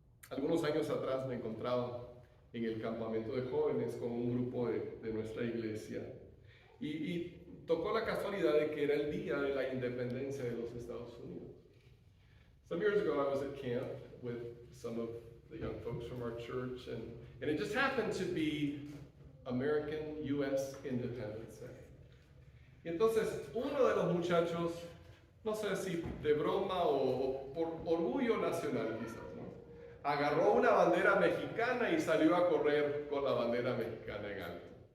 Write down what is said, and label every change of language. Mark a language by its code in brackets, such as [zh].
[es] Algunos años atrás me encontraba en el campamento de jóvenes con un grupo de nuestra iglesia y tocó la casualidad de que era el día de la independencia de los Estados Unidos. [en] Some years ago I was at camp with some of the young folks from our church and it just happened to be American U.S. Independence Day. [es] Y entonces uno de los muchachos, no sé si de broma o por orgullo nacional quizás, agarró una bandera mexicana y salió a correr con la bandera mexicana en alto.